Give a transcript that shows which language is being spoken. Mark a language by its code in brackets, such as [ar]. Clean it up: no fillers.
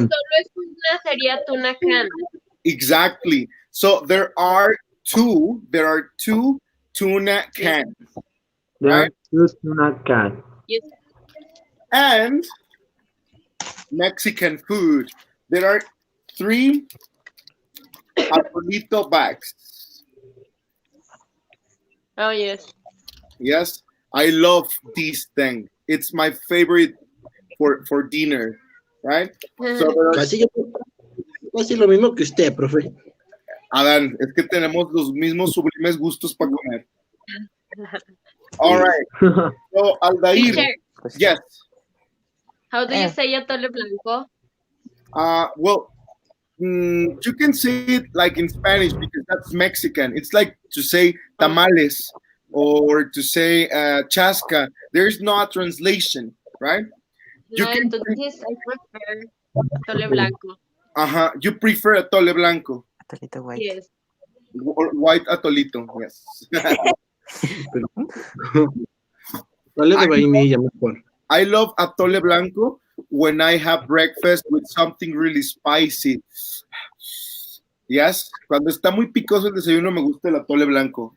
[es] solo es una, sería [en] tuna can. Exactly. So there are two tuna cans, There are right? two tuna can. Yes. And Mexican food. There are three atolito bags. Oh, yes. Yes, I love this thing. It's my favorite for dinner, right? So there are, [es] Casi lo mismo que usted, profe. Adán, es que tenemos los mismos sublimes gustos para comer. [en] All right. So Aldair, Teacher, yes. how do you say atole blanco? Well, you can say it like in Spanish because that's Mexican. It's like to say tamales or to say chasca. There's no translation, right? You No, can- [es] entonces [en] I prefer atole blanco. You prefer atole blanco Atolito white. Yes. or white atolito, yes. [es] Vale de vainilla mejor. [en] I love atole blanco when I have breakfast with something really spicy. [es] Yes, cuando está muy picoso el desayuno me gusta el atole blanco.